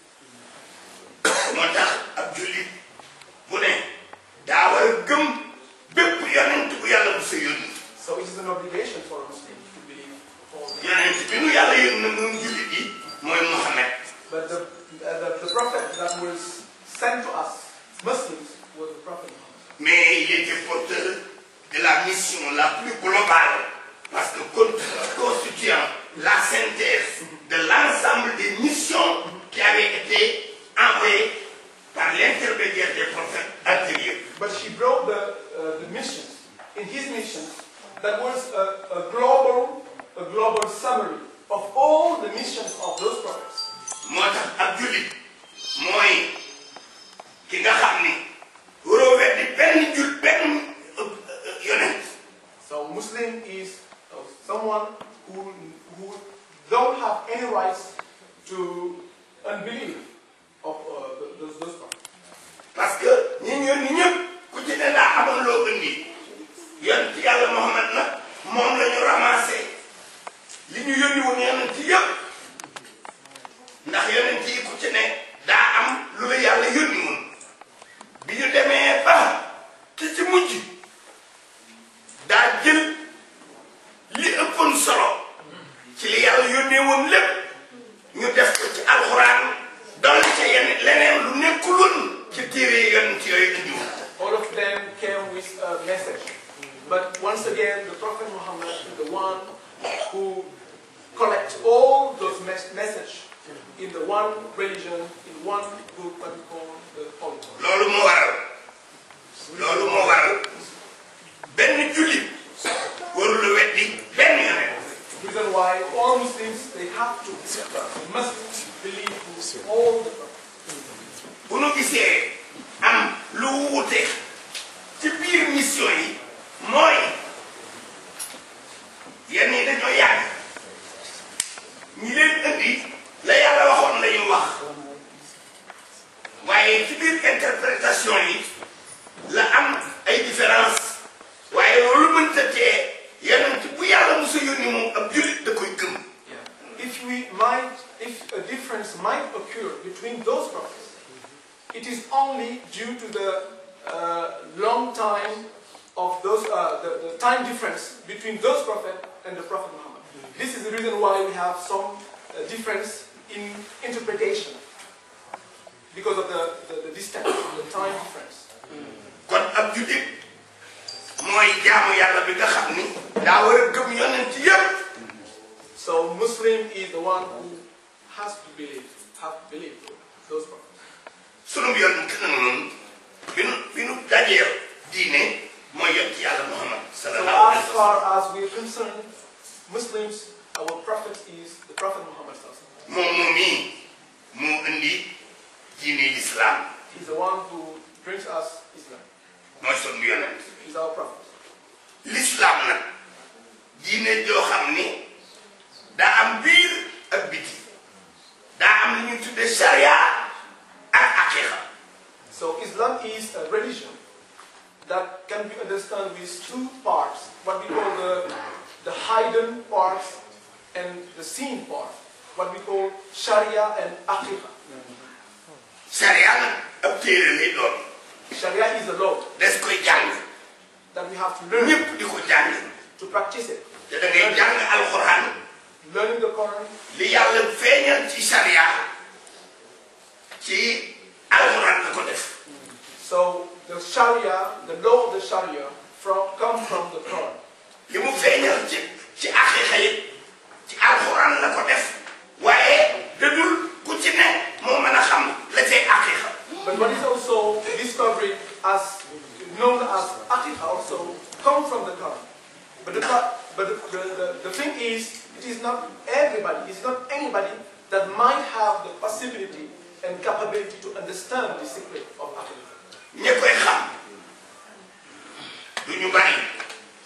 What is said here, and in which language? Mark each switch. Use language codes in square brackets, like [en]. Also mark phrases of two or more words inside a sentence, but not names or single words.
[en] So it is an obligation for a Muslim to believe all the But the prophet that was sent to us, Muslims, was the Prophet Muhammad. [fr] Mais il était porteur de la mission la plus globale, parce que constituant la synthèse de l'ensemble des missions qui avaient été envoyées par l'intermédiaire des prophètes antérieurs. [en] But she brought the missions. In his missions, that was a global summary of all the missions of those prophets. [wo] moo tax ab jullit mooy ki nga xam ni waroo weddi benn yonent. [en] So Muslim is someone who don't have any rights to unbelief of those prophets. [fr] Parce que [wo] ñi yónni ñëpp ku ci ne daa amoon loo indi yonent Yàlla Muhammad nag moom la ñu ramassé li ñu yónni woon yonent yëpp ndax yonent yi ku ci ne daa am lu la Yàlla yónni woon bi ñu demee ba ki ci mujj daa jël li ëppoon solo ci li Yàlla yónnee woon lépp ñu def ko ci alxuraan dolli ca leneen lu nekkuloon ci téere yonent yooyu indi woon. [en] All of them came with a message. But once again, the Prophet Muhammad is the one who collects all those messages in the one religion, in one book that we call the Holy Quran. [wo] loolu moo waral benn jullit warul weddi benn yonent. [en] The reason why all Muslims must believe all the prophets. [wo] bu nu gisee am lu wuute ci biir mission yi mooy yenn yi dañoo yàgg ñi leen indi la Yàlla waxoon la ñu wax waaye ci biir interprétation yi la am ay différence waaye loolu mënta tee yonent bu Yàlla musa yónni moom ab jullit da koy gëm. [en] If a difference might occur between those prophets, it is only due to the long time of those, the time difference between those prophets and the Prophet Muhammad. This is the reason why we have some difference in interpretation, because of the distance, the time difference. [wo] kon ab jullit mooy jaamu Yàlla bi nga xam ni daa war a gëm yonent yépp. [en] So Muslim is the one who has to believe those prophets. [wo] sunu yonent nag noonu bi nu dajeel diine mooy yonent Yàlla Muhammad [ar] صلى الله عليه وسلم. [en] So as far as we are concerned, Muslims, our prophet is the Prophet Muhammad [ar] صلى الله عليه وسلم. [wo] moom mii moo indi diine l'islam. [en] He's the one who brings us Islam. [wo] mooy sunu yonent. [en] He's our prophet. [wo] l'islam nag diine joo xam ni daa am biir ak biti daa am lu ñuy tuddee sharia ak aqiqa. [en] So Islam is a religion that can be understood with two parts, what we call the hidden part and the seen part, what we call Sharia and Aqiqa. [wo] sharia nag ab téere lay doon. [en] Sharia is a law [wo] des koy jàng. [en] that we have to learn [wo] ñëpp di ko jàng. [en] to practice it. [wo] te da ngay jàng alxuraan. [en] Learning the Quran, [wo] li Yàlla feeñal ci sharia ci alxuraan la ko def. [en] so the Sharia, the law of the Sharia, come from the Quran. [wo] li mu feeñal ci aqiqa yi ci alxuraan la ko def waaye dadul ku ci ne moo mën a xam la cay aqiqa. [en] But what is also discovered as known as Aqiqa also comes from the Quran. But the thing is, it is not everybody, it's not anybody that might have the possibility and capability to understand the secret of Aqiqa. [wo] ñi koy xam du ñu bari